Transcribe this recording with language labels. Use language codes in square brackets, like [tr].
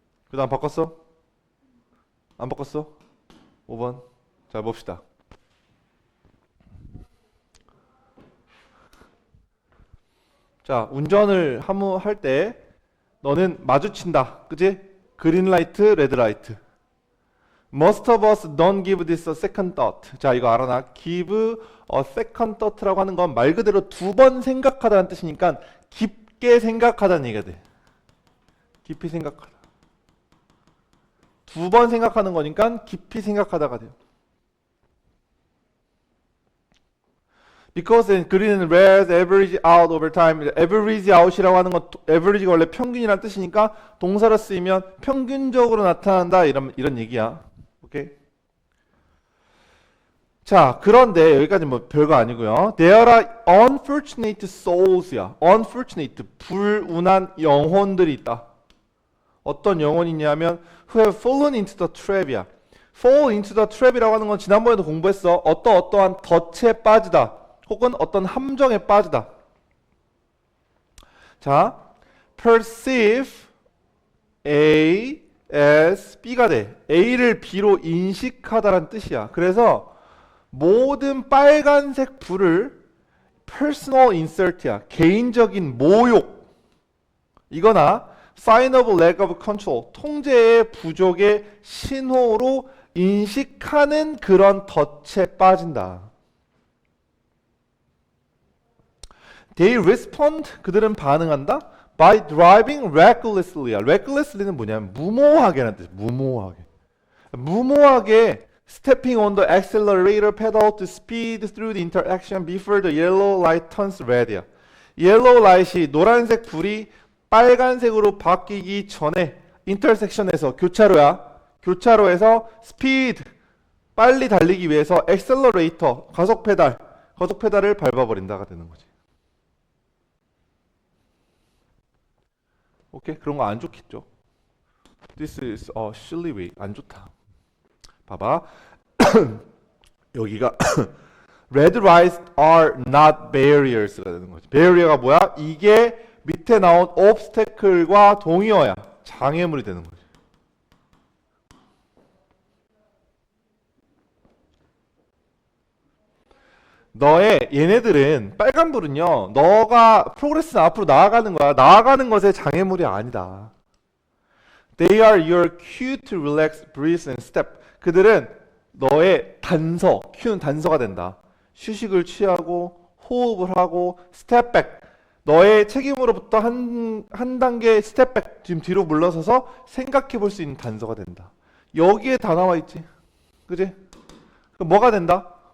[ko] 그 다음 바꿨어? 안 바꿨어? 5번. 자, 봅시다. 자, 운전을 할 때 너는 마주친다. 그치? 그린 라이트, 레드 라이트. [en] Most of us don't give this a second thought. [ko] 자, 이거 알아나? Give a second thought라고 하는 건 말 그대로 두 번 생각하다는 뜻이니까 깊게 생각하다는 얘기가 돼. 깊이 생각하다. 두 번 생각하는 거니까 깊이 생각하다가 돼요. [en] Because in green and red average out over time. [ko] average out이라고 하는 건 average가 원래 평균이라는 뜻이니까 동사로 쓰이면 평균적으로 나타난다 이런 얘기야. 오케이. 자, 그런데 여기까지 뭐 별거 아니고요. [en] There are unfortunate souls야. [ko] unfortunate 불운한 영혼들이 있다. 어떤 영혼이냐면 [en] who have fallen into the trap이야. [ko] fall into the trap이라고 하는 건 지난번에도 공부했어. 어떠한 덫에 빠지다. 혹은 어떤 함정에 빠지다. [en] 자, perceive A as B가 돼. [ko] A를 B로 인식하다라는 뜻이야. 그래서 모든 빨간색 불을 personal insult야. 개인적인 모욕. 이거나 [en] sign of lack of control. [ko] 통제의 부족의 신호로 인식하는 그런 덫에 빠진다. [en] They respond, [ko] 그들은 반응한다. [en] By driving recklessly야. [ko] recklessly는 뭐냐면 무모하게라는 뜻. 무모하게 [en] stepping on the accelerator pedal to speed through the intersection before the yellow light turns red야. [ko] yellow light이 노란색 불이 빨간색으로 바뀌기 전에 인터섹션에서 교차로에서 speed 빨리 달리기 위해서 accelerator 가속 페달을 밟아버린다가 되는 거지. 오케이? 그런 거 안 좋겠죠? [en] This is a silly way. [ko] 안 좋다. 봐봐. 여기가 [en] Red lights are not barriers가 되는 거지. [ko] barrier가 뭐야? 이게 밑에 나온 obstacle과 동의어야. 장애물이 되는 거지. 얘네들은 빨간불은요, 너가 프로그레스는 앞으로 나아가는 거야. 나아가는 것에 장애물이 아니다. [en] They are your cue to relax, breathe and step. [ko] 그들은 너의 단서, Q는 단서가 된다. 휴식을 취하고 호흡을 하고 스텝백. 너의 책임으로부터 한 단계 스텝백 지금 뒤로 물러서서 생각해 볼 수 있는 단서가 된다. 여기에 다 나와 있지. 그지? 그럼 뭐가 된다?